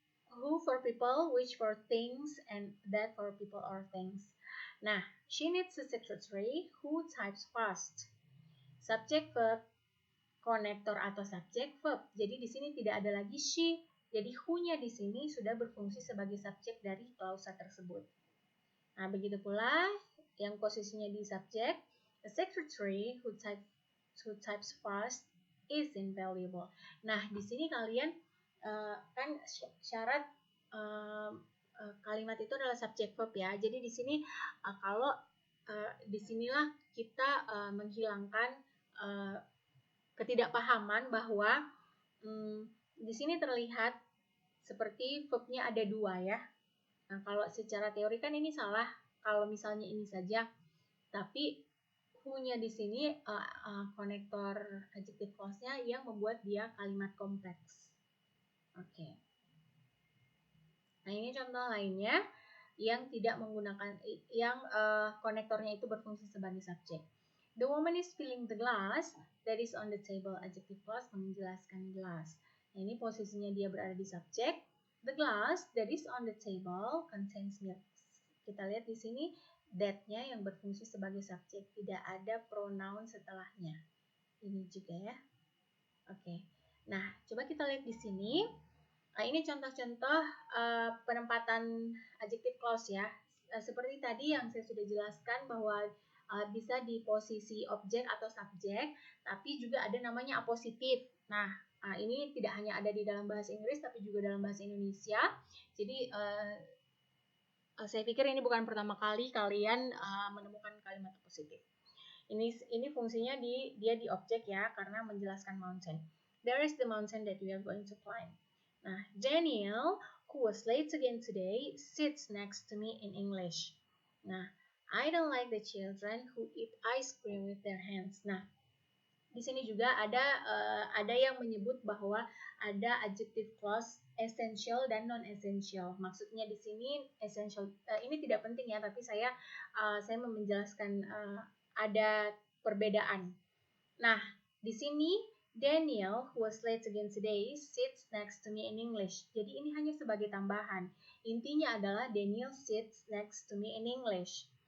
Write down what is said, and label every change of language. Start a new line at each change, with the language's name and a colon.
English: Who for people, which for things, and that for people or things. Nah, she needs a secretary who types fast.
Indonesian: Subject verb, konektor atau subject verb. Jadi di sini tidak ada lagi she. Jadi who-nya di sini sudah berfungsi sebagai subjek dari klausa tersebut. Nah, begitu pula yang posisinya di subjek,
English: a secretary who types fast is invaluable.
Indonesian: Nah, di sini kalian kan syarat kalimat itu adalah subject verb ya. Jadi di sini kalau disinilah kita menghilangkan ketidakpahaman bahwa di sini terlihat seperti verbnya ada 2 ya. Nah, kalau secara teori kan ini salah kalau misalnya ini saja, tapi who-nya di sini konektor adjective clause-nya yang membuat dia kalimat kompleks. Oke. Nah, ini contoh lainnya yang tidak menggunakan yang konektornya itu berfungsi sebagai subjek.
English: The woman is filling the glass that is on the table.
Indonesian: Adjective clause menjelaskan gelas. Nah, ini posisinya dia berada di subjek.
English: The glass that is on the table contains milk.
Indonesian: Kita lihat di sini that-nya yang berfungsi sebagai subjek, tidak ada pronoun setelahnya. Ini juga ya. Oke. Nah, coba kita lihat di sini. Nah, ini contoh-contoh penempatan adjective clause ya. Seperti tadi yang saya sudah jelaskan bahwa bisa di posisi objek atau subjek, tapi juga ada namanya apositif. Nah, ini tidak hanya ada di dalam bahasa Inggris, tapi juga dalam bahasa Indonesia. Jadi, saya pikir ini bukan pertama kali kalian menemukan kalimat apositif. Ini fungsinya dia di objek ya, karena menjelaskan mountain.
English: There is the mountain that we are going to climb. Nah, Daniel, who was late again today, sits next to me in English. Nah, I don't like the children who eat ice cream with their hands.
Indonesian: Nah, di sini juga ada yang menyebut bahwa ada adjective clause essential dan non essential. Maksudnya di sini essential ini tidak penting ya, tapi saya mau menjelaskan ada perbedaan. Nah, di sini
English: Daniel, who was late again today, sits next to me in English.
Indonesian: Jadi ini hanya sebagai tambahan. Intinya adalah Daniel
English: sits next to me in English.